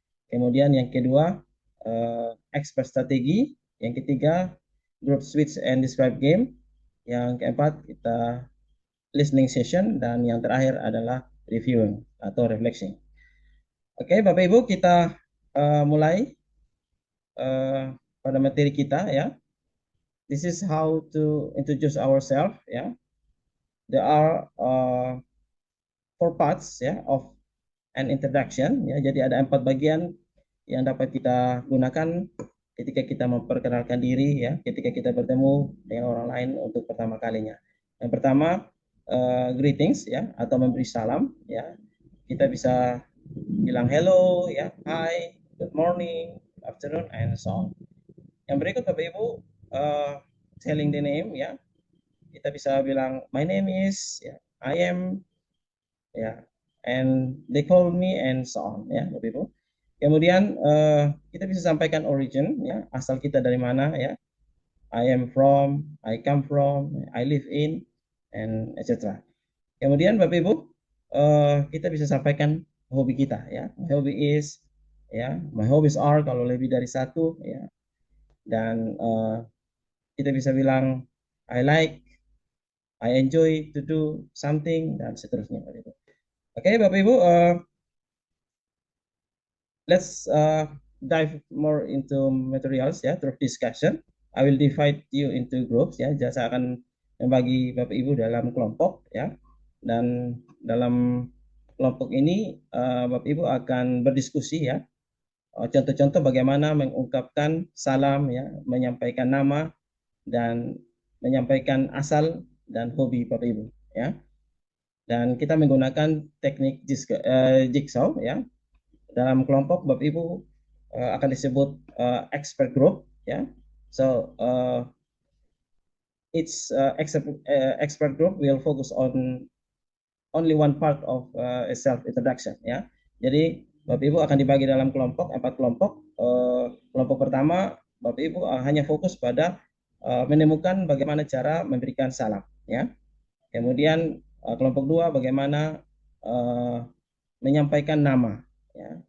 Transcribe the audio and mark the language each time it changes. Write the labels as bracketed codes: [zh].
[id] Kemudian yang kedua expert strategi, yang ketiga [en] group switch and describe game, [id] yang keempat kita [en] listening session, [id] dan yang terakhir adalah reviewing atau reflection. Oke, Bapak Ibu, kita mulai pada materi kita ya. [en] This is how to introduce ourselves ya. There are four parts ya of an introduction ya. [id] Jadi ada 4 bagian yang dapat kita gunakan ketika kita memperkenalkan diri ya, ketika kita bertemu dengan orang lain untuk pertama kalinya. Yang pertama greetings ya, atau memberi salam ya. Kita bisa bilang [en] hello ya, hi, good morning, good afternoon, and so on. [id] Yang berikut Bapak Ibu, [en] telling the name [id] ya. Kita bisa bilang [en] my name is [id] ya, I am ya, [en] and they call me and so on ya Bapak Ibu. [id] Kemudian kita bisa sampaikan origin ya, asal kita dari mana ya. [en] I am from, I come from, I live in, and etc. [id] Kemudian Bapak Ibu, kita bisa sampaikan hobi kita ya. [en] My hobby is ya, my hobbies are [id] kalau lebih dari satu [en] ya. [id] Dan kita bisa bilang [en] I like, I enjoy to do something [id] dan seterusnya Bapak Ibu. [en] Oke Bapak Ibu, let's dive more into materials ya through discussion. I will divide you into groups ya. [id] Saya akan membagi Bapak Ibu dalam kelompok ya. Dan dalam kelompok ini Bapak Ibu akan berdiskusi ya. Contoh-contoh bagaimana mengungkapkan salam ya, menyampaikan nama dan menyampaikan asal dan hobi Bapak Ibu ya. Dan kita menggunakan teknik jigsaw ya. Dalam kelompok Bapak Ibu akan disebut expert group ya. [en] So each expert group will focus on only one part of a self introduction ya. [id] Jadi Bapak Ibu akan dibagi dalam kelompok, 4 kelompok. Kelompok pertama Bapak Ibu hanya fokus pada menemukan bagaimana cara memberikan salam ya. Kemudian kelompok 2 bagaimana menyampaikan nama ya.